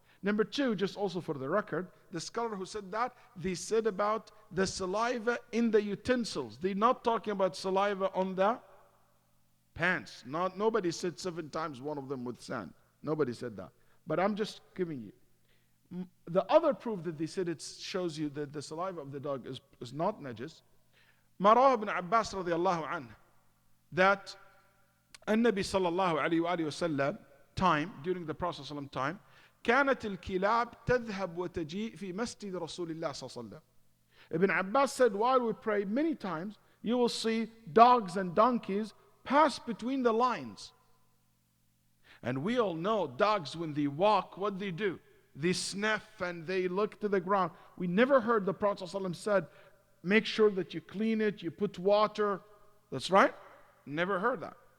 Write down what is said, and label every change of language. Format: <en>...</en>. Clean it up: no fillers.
<en>Number 2, just also for the record, the scholar who said that, they said about the saliva in the utensils. They're not talking about saliva on the pants. Nobody said 7 times, one of them with sand. Nobody said that. But I'm just giving you. The other proof that they said it shows you that the saliva of the dog is not najis. Marah ibn Abbas radiallahu anhu, that</en> <ar>النبي صلى الله عليه وآله وسلم</ar> <en>time, during the Prophet ﷺ time,</en> <ar>كانت الكلاب تذهب وتجيء في مسجد رسول الله صلى الله عليه وسلم.</ar> <en>Ibn Abbas said, while we pray, many times you will see dogs and donkeys pass between the lines. And we all know dogs, when they walk, what they do? They sniff and they look to the ground. We never heard the Prophet ﷺ said, make sure that you clean it, you put water. That's right? Never heard that.</en>